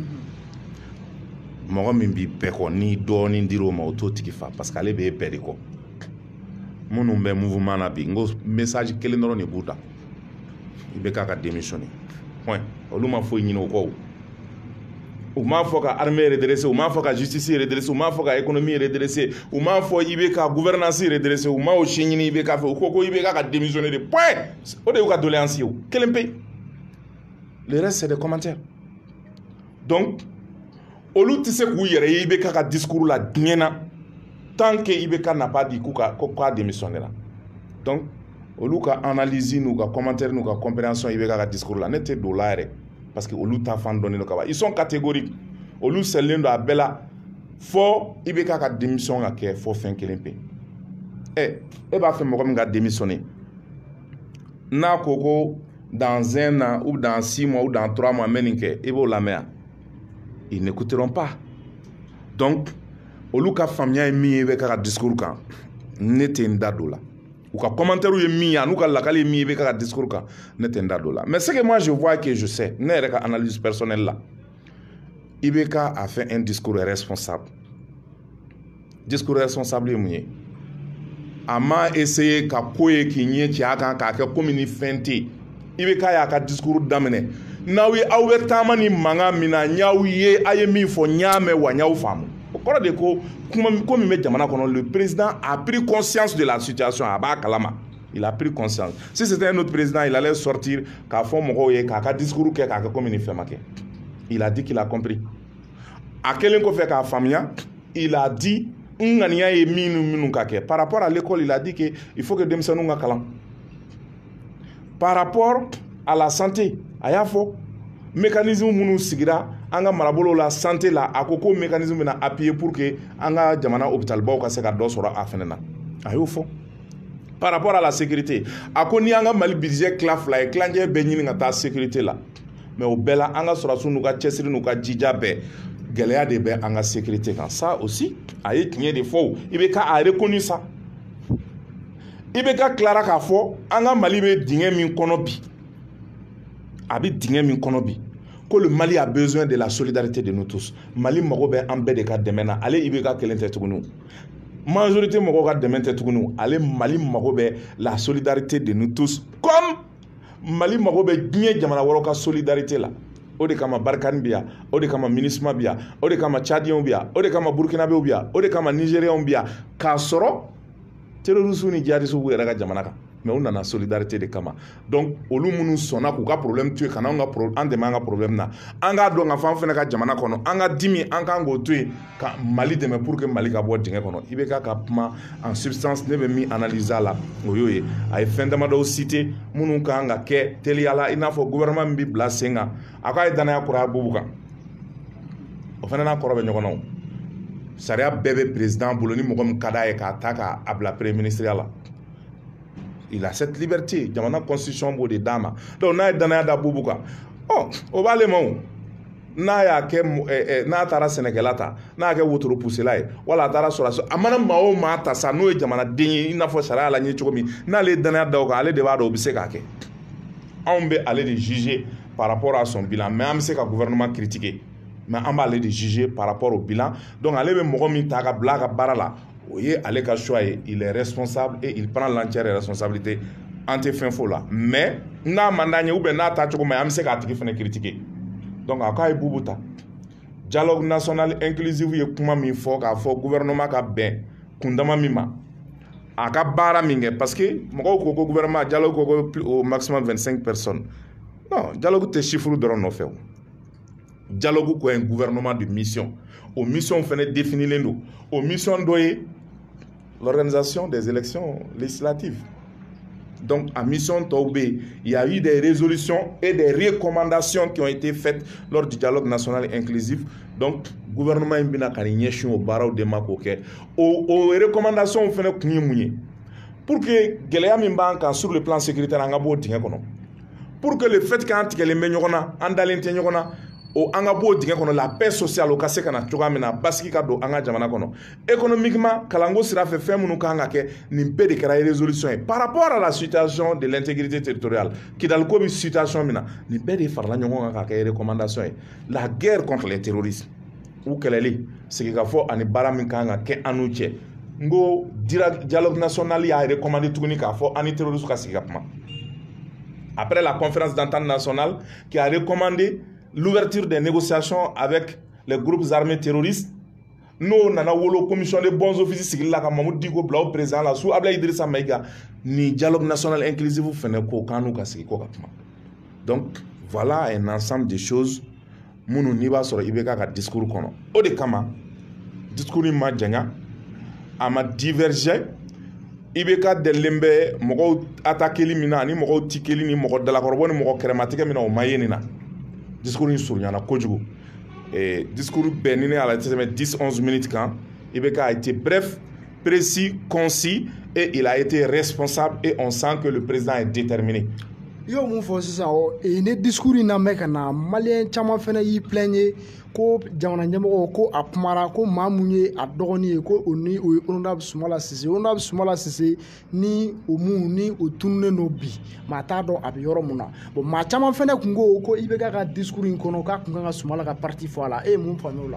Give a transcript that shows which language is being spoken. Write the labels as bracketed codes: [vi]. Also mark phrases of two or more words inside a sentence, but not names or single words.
[bm] mɔgɔ min b'i bɛɛ kɔ ni dɔɔnin dir'o ma o t'o tigi fa parce que ale b'e bɛɛ de kɔ minnu bɛ mouvement na bi n ko message kelen dɔrɔn de b'u da IBK ka [fr] démissionner point [bm] olu ma foyi ɲini o kɔ u m'a fɔ ka armée redresser u m'a fɔ ka justice redresser u m'a fɔ ka économie redresser u m'a fɔ IBK ka [fr] gouvernance redresser [bm] u m'a o si ɲini IBK fɛ u ko ko IBK ka [fr] démissionner de point [bm] o de y'u ka doléance ye o kelen pe [fr] le reste c'est des commentaires donc [bm] olu tɛ se k'u yɛrɛ ye IBK ka discours la diɲɛ na [fr] tant que [bm] IBK [fr] n'a pas dit [bm] k'a démissionné la donc olu ka analyse n'u ka commentaire n'u ka compréhension IBK ka discours la ne tɛ don o la yɛrɛ [fr] parce que [bm] olu ta fan dɔnnen don ka ban [fr] ils sont catégoriques [bm] olu sɛlilen don a bɛɛ la fɔ IBK ka démission ka kɛ fɔ fɛn kelen pe e b'a fɛ mɔgɔ min ka démissionner n'a ko ko [fr] dans 1 an ou dans 6 mois ou dans 3 mois [bm] n bɛ nin kɛ i b'o lamɛn [fr] ils n'écouteront pas donc [bm] olu ka faamuya ye min ye IBK ka discours kan ne tɛ n da don la u ka commentaire ye min ye an'u ka lakali ye min ye IBK ka discours kan ne tɛ n da don la [fr] mais ce que moi je vois que je sais [bm] ne yɛrɛ ka [fr] analyse personnelle [bm] la IBK [fr] a fait un discours responsable [bm] ye mun ye a ma essayer ka ko ye k'i ɲɛ ci a kan k'a kɛ komi ni fɛn tɛ yen IBK y'a ka discours daminɛ n'aw ye aw bɛ taama ni mankan min na n y'aw ye a ye min fɔ n y'a mɛn wa n y'aw faamu o kɔrɔ de ko ko min bɛ jamana kɔnɔ [fr] le président a pris conscience de la situation [bm] a b'a kalama [fr] il a pris conscience si c'était un autre président il allait sortir [bm] k'a fɔ mɔgɔw ye k'a ka discours kɛ k'a kɛ komi ni fɛn ma kɛ il [fr] a dit qu'il a compris [bm] a kɛlen kɔfɛ k'a faamuya [fr] il a dit [bm] n ŋaniya ye minnu ka kɛ [fr] par rapport à l'école il a dit que il faut que denmisɛnninw [bm] ka kalan [fr] par rapport à la santé [bm] a y'a fɔ mécanisme minnu sigira an ka marabolo la santé la a ko mécanisme bɛna [fr] appuyer pour que [bm] an ka jamana hôpitalbaw ka se ka dɔ sɔrɔ a fɛnɛ na a y'o fɔ [fr] par rapport à la sécurité [bm] a ko ni an ka Mali budget tila fila ye tilancɛ bɛɛ ɲini ka taa sécurité la mais o bɛɛ la an ka sɔrɔdasiw n'u ka cɛsiri n'u ka jija bɛɛ gɛlɛya de bɛ an ka sécurité kan [fr] ça aussi [bm] a ye tiɲɛ de fɔ IBK [fr] a reconnu ça [bm] IBK tilara k'a fɔ an ka Mali bɛ dingɛ min kɔnɔ bi a bɛ dingɛ min kɔnɔ bi ko [fr] le Mali a besoin de la solidarité de nous tous [bm] Mali mago bɛ an bɛɛ de ka dɛmɛ na ale IBK kelen tɛ tuguni majorité mɔgɔw ka dɛmɛ tɛ tuguni ale Mali mago bɛ [fr] la solidarité de nous tous [bm] comme Mali mago bɛ diɲɛ jamana wɛrɛw ka solidarité la o de kama Barkhane bi yan, o de kama MINUSMA bi yan, o de kama Tchadien bi yan, o de kama Burkinabé bi yan, o de kama Nigériens bi yan k'a sɔrɔ terroristes ni djihadistes b'u yɛrɛ ka jamana kan mais u nana solidarité de kama donc olu minnu sɔnna k'u ka problème to yen ka na an dɛmɛ an ka problème na an k'a dɔn ka fɔ an fɛnɛ ka jamana kɔnɔ an ka dimi an kan k'o to yen ka Mali dɛmɛ [fr] pour que [bm] Mali ka bɔ dingɛ kɔnɔ IBK ka kuma [fr] en substance [bm] ne bɛ min analyser a la o y'o ye a ye fɛn damadɔw citer minnu kan ka kɛ teliyala i n'a fɔ gouvernement min bɛ bila sen kan a k'a ye danaya kɔrɔ Bubu kan o fɛnɛ n'a kɔrɔ bɛ ɲɔgɔn na o sariya bɛɛ bɛ président bolo ni mɔgɔ min ka d'a ye k'a ta k'a bila premier ministériel la [fr] il a cette liberté [bm] jamana constitution b'o de d'a ma donc n'a ye danaya da Bubu kan o b'ale ma o n'a y'a kɛ n'a taara sɛnɛkɛla ta n'a y'a kɛ wotoro pusela ye wala a taara sɔrɔ a mana maa o maa ta sa n'o ye jamanaden ye i n'a fɔ sariya la ɲɛ cogo min n'ale ye danaya da o kan ale de b'a dɔn o bɛ se k'a kɛ anw bɛ ale de juger [fr] par rapport à son bilan [bm] mais an bɛ se ka [fr] gouvernement critiquer [bm] mais an b'ale de juger [fr] par rapport au bilan [bm] donc ale bɛ mɔgɔ min ta ka bila a ka baara la o ye ale ka choix ye [fr] il est responsable et il prend l'entière responsabilité [bm] an tɛ fɛn f'o la mais n'a man d'an ye [fr] ou bien [bm] n'a ta cogo ma ye an bɛ se k'a tigi fɛnɛ critiquer donc a k'a ye Bubu ta [fr] dialogue national inclusif [bm] ye kuma min fɔ k'a fɔ gouvernement ka bɛn kundama min ma a ka baara min kɛ [fr] parce que [bm] mɔgɔw ko ko [fr] gouvernement dialogue [bm] ko [fr] au maximum 25 personnes non dialogue [bm] tɛ chiffre dɔrɔn nɔfɛ o dialogue ko [fr] un gouvernement de mission [bm] o mission fɛnɛ définilen don o mission dɔ ye [fr] l'organisation des élections législatives donc à mission [bm] tɔw bɛ yen [fr] il y a eu des résolutions et des recommandations qui ont été faites lors du dialogue national inclusif donc gouvernement [bm] in bɛna ka nin ɲɛsin o baaraw de ma k'o kɛ [fr] o recommandations [bm] fɛnɛ kun ye mun ye [fr] pour que [bm] gɛlɛya min b'an kan [fr] sur le plan sécuritaire [bm] an ka bɔ o dingɛ kɔnɔ [fr] pour que le fait [bm] qu'an tigɛlen bɛ ɲɔgɔn na an dalen tɛ ɲɔgɔn na o an ka bɔ o dingɛ kɔnɔ [fr] la paix sociale [bm] o ka se ka na cogoya min na basigi ka don an ka jamana kɔnɔ économiquement kalanko sira fɛ fɛn minnu kan ka kɛ nin bɛɛ de kɛra résolution ye [fr] par rapport à la situation de l'intégrité territoriale [bm] Kidal ko bɛ situation min na nin bɛɛ de farala ɲɔgɔn kan ka kɛ recommandation ye [fr] la guerre contre les terroristes [bm] u kɛlɛli sigikafɔ ani baara min kan ka kɛ an n'u cɛ n ko [fr] dialogue national [bm] y'a recommandé tuguni k'a fɔ an ni terroristes ka sigi ka kuma [fr] après la conférence d'entente nationale qui a recommandé l'ouverture des négociations avec les groupes armés terroristes [bm] n'o nana wolo [fr] commission de bons officiers [bm] sigili la ka Mamadou Diko bila o président la sous Abdoulaye Idrissa Maïga ni [fr] dialogue national inclusif [bm] fɛnɛ ko k'an n'u ka sigi ko ka kuma [fr] donc voilà un ensemble de choses [bm] minnu n'i b'a sɔrɔ IBK ka discours kɔnɔ o de kama discours in ma janya a ma diverger IBK dɛlilen bɛ mɔgɔw attaqueli min na ani mɔgɔw tikeli ni mɔgɔ dalakɔrɔbɔ ni mɔgɔ kɛrɛmatigɛ min na o ma ye nin na discours in surunyana kojugu discours bɛɛ ni ne y'a lajɛ tɛmɛ 10-11 minutes kan [fr] IBK a été bref, précis, concis et il a été responsable et on sent que le président est déterminé. [bm] Yo mun fɔ sisan ne discours in lamɛn ka na maliyɛn caman fɛnɛ y'i plaignent ko jamana ɲɛmɔgɔ ko a kumara ko maa mun ye a dɔgɔnin ye ko o ni o ye honorable Sumala Sise ni o mun ni o tununnen do bi maa t'a dɔn a bɛ yɔrɔ mun na bon maa caman fɛnɛ kun ko IBK ka discours in kɔnɔ k'a kun kan ka Sumala ka parti fɔ a la e ye mun faamuya o la.